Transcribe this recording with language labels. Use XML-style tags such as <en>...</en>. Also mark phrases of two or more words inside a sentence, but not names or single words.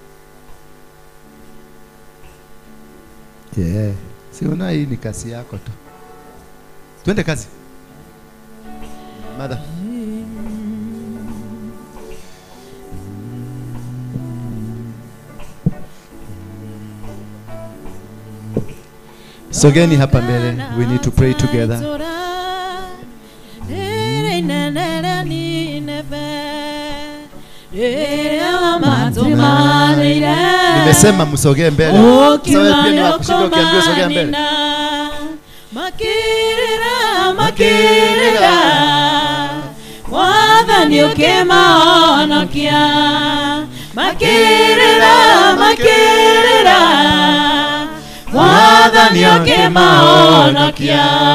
<sw>Si una hii ni kazi yako tu. Twende kazi. Mother. Sogeni hapa mbele.</sw> <en>We need to pray together.</en> <sw>Nimesema msogee mbele. Sawa, pia ni wakushinda ukiambiwa sogea mbele.</sw> <ki>Makirira Wathani ukimaonokia. Makirira Wathani ukimaonokia.</ki>